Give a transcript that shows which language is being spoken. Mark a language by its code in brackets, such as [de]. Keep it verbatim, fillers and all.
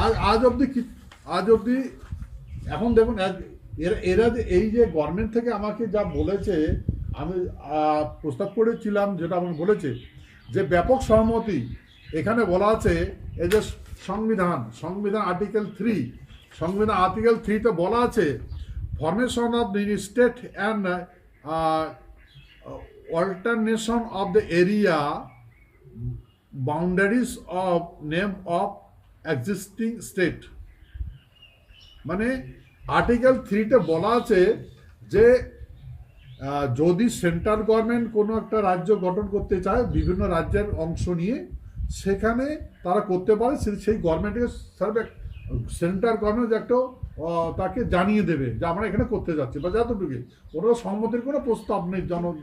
[bn] আজ অব্দি আজ অব্দি এখন দেখুন এরা এই যে গভর্নমেন্ট থেকে আমাকে যা বলেছে, আমি প্রস্তাব করেছিলাম যেটা আমাকে বলেছে যে ব্যাপক সহমতি, এখানে বলা আছে এই যে সংবিধান সংবিধান আর্টিকেল থ্রি সংবিধান আর্টিকেল থ্রিতে বলা আছে [en] formation of the state and uh, uh, alternation of the area boundaries of name of existing state. [bn] মানে আর্টিকেল থ্রিতে বলা আছে যে আহ, যদি সেন্ট্রাল গভর্নমেন্ট কোনো একটা রাজ্য গঠন করতে চায় বিভিন্ন রাজ্যের অংশ নিয়ে, সেখানে তারা করতে পারে। সে- সেই গভর্নমেন্টকে সার্ভে সেন্ট্রাল গভর্নমেন্ট একটা আহ, তাকে জানিয়ে দেবে যে আমরা এখানে করতে যাচ্ছি বা যতটুকু ওরা সম্মতির কোনো প্রস্তাব নেই জন।